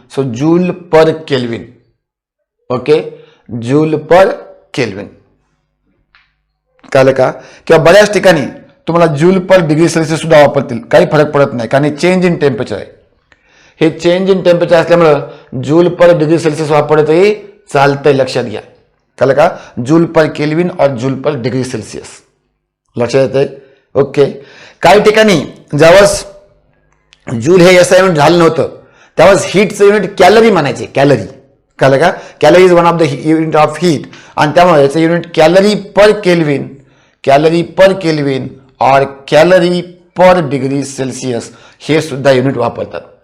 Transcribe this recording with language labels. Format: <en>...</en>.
<en>So joule per kelvin. Okay, joule per kelvin.</en> <mr>कळलं का? किंवा बऱ्याच ठिकाणी तुम्हाला जूल पर डिग्री सेल्सिअस सुद्धा वापरतील, काही फरक पडत नाही, कारण</mr> <en>change in temperature</en> <mr>आहे. हे</mr> <en>change in temperature</en> <mr>असल्यामुळं जूल पर डिग्री सेल्सिअस वापरलं तरी चालतंय. लक्षात घ्या. कळलं का?</mr> <en>Joule per kelvin और joule per degree Celsius.</en> <mr>लक्षात येतंय? ओके. काही ठिकाणी ज्यावेळेस जूल हे एसआय युनिट झालं नव्हतं त्यावेळेस हीटचं युनिट कॅलरी म्हणायचे. कॅलरी. कळलं का?</mr> <en>calorie is one of the unit of heat,</en> <mr>आणि त्यामुळे याचं युनिट</mr> <en>calorie per kelvin, calorie per kelvin और calorie per degree Celsius</en> <mr>हे सुद्धा युनिट वापरतात.</mr>